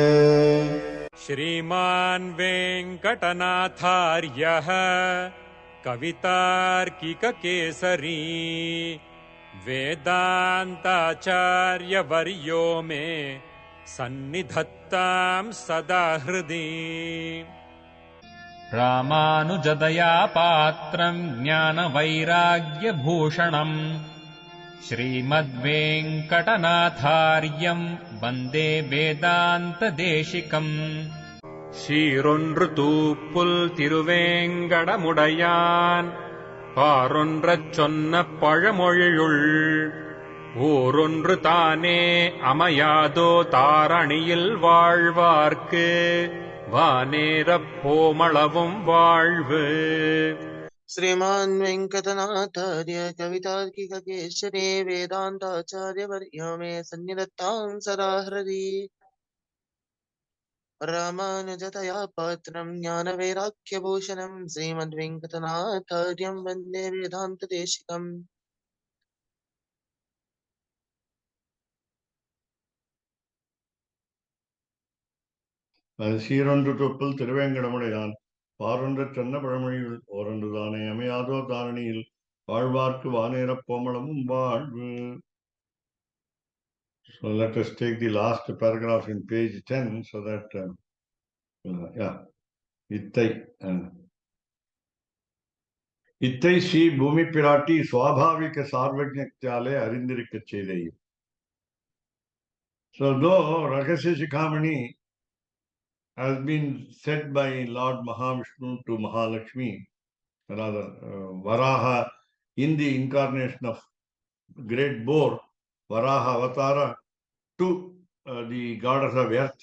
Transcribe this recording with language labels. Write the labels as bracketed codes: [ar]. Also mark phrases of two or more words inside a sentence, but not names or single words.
[sa] श्रीमान् वेङ्कटनाथार्यः कवितार्किककेसरी वेदान्ताचार्यवर्यो मे सन्निधत्तां सदा हृदि। रामानुजदया पात्रम् ज्ञानवैराग्यभूषणम् श्रीमद्वेङ्कटनाथार्यम् वन्दे वेदान्तदेशिकम्। [ta] சீரொன்று தூப்புல் திருவேங்கடமுடையான் பாரொன்றச் சொன்ன பழமொழியுள் ஊரொன்று தானே அமையாதோ தாரணியில் வாழ்வார்க்கு வானேரப் போமளவும் வாழ்வு. [sa] श्रीमान् वेङ्कटनाथार्य कवितार्किककेसरी वेदान्ताचार्यवर्यो मे सन्निधत्तां सदा हृदि। रामानुजतया पात्रं ज्ञानवैराग्यभूषणं श्रीमद्वेङ्कटनाथार्यं वन्दे वेदान्तदेशिकम्। [ta] சீரொன்று தொப்புள் திருவேங்கடமுடையான் பாரொன்றச் சொன்ன பழமொழியுள் ஓரொன்று தானே அமையாதோ தாரணியில் வாழ்வார்க்கு வானேரப் போமளவும் வாழ்வு. [en] So let us take the last paragraph in page 10 so that [ta] இத்தை இத்தை ஸ்ரீ பூமி பிராட்டி சுவாபாவிக சார்வஜ்ஞத்தாலே அறிந்திருக்கச் செய்தை. [en] So though Rahasya Sikhamani has been said by Lord Mahavishnu to Mahalakshmi, rather Varaha, in the incarnation of great boar, Varaha Avatara, to the goddess of earth.